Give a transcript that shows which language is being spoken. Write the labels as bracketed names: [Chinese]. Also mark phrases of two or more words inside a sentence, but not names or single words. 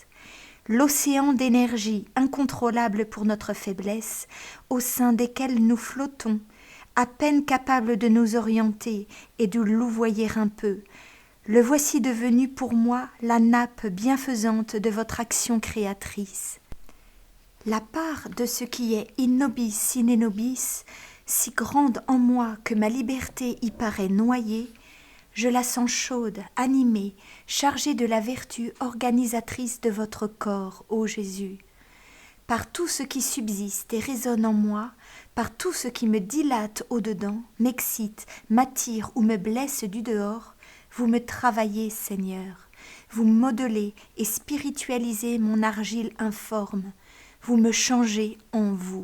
[French] L'océan d'énergie incontrôlable pour notre faiblesse, au sein desquels nous flottons, à peine capables de nous orienter et de louvoyer un peu, le voici devenu pour moi la nappe bienfaisante de votre action créatrice. La part de ce qui est [Latin] in nobis sine nobis, [French] si grande en moi que ma liberté y paraît noyée, je la sens chaude, animée, chargée de la vertu organisatrice de votre corps, ô Jésus. Par tout ce qui subsiste et résonne en moi, par tout ce qui me dilate au-dedans, m'excite, m'attire ou me blesse du dehors, vous me travaillez, Seigneur, vous modelez et spiritualisez mon argile informe, vous me changez en vous.